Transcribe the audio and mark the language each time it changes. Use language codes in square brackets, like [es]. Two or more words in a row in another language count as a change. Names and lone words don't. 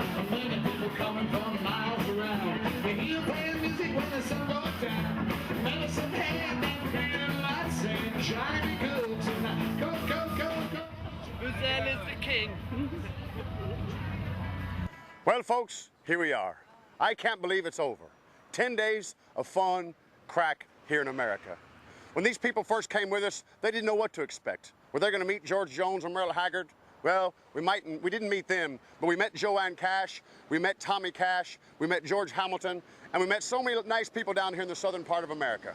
[en] Many people coming from miles around. They hear playing music when the sun goes down. Medicine hand and green lights saying, Johnny be good tonight. Go, go, go, go. Mizzell is the king. Well, folks, here we are. I can't believe it's over. 10 days of fun, crack here in America. When these people first came with us, they didn't know what to expect. Were they going to meet George Jones or Merle Haggard? Well, we didn't meet them, but we met Joanne Cash, we met Tommy Cash, we met George Hamilton, and we met so many nice people down here in the southern part of America.